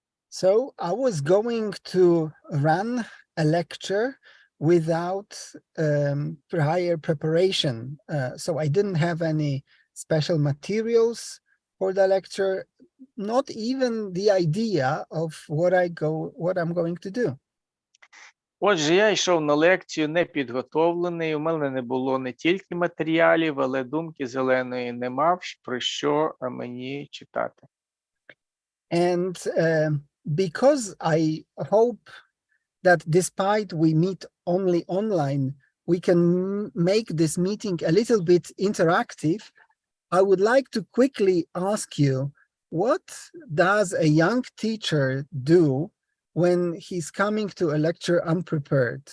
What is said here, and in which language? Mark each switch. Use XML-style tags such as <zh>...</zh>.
<en>So I was going to run a lecture without prior preparation. So I didn't have any special materials for the lecture, not even the idea of what I'm going to do.</en> <uk>Отже, я йшов на лекцію непідготовлений, у мене не було не тільки матеріалів, але думки зеленої не мав, про що мені читати.</uk> <en>And because I hope that despite we meet only online, we can make this meeting a little bit interactive, I would like to quickly ask you, what does a young teacher do when he's coming to a lecture unprepared?</en>